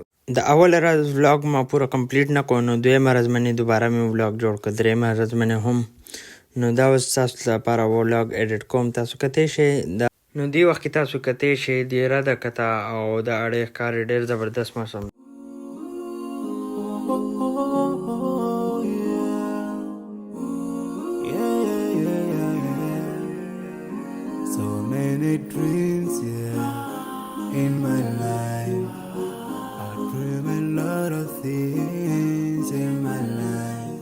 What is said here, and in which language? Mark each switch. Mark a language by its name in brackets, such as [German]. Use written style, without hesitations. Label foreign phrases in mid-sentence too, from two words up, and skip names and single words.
[Pashto] د اوله ورځ ولاګ ما پوره کمپلیټ نه کړو، نو دویمه ورځ باندې دوباره مې ولاګ جوړ کړ، درېیمه ورځ باندې هم. نو دا اوس تاسو لپاره ولاګ ایډیټ کوم. تاسو کتی شئ نو دې وخت کې تاسو کتی شئ دیره ده کته او د اړې ښکاري ډېر زبردست موسم. [English] So many dreams, in my life. I dream a lot of things in my life.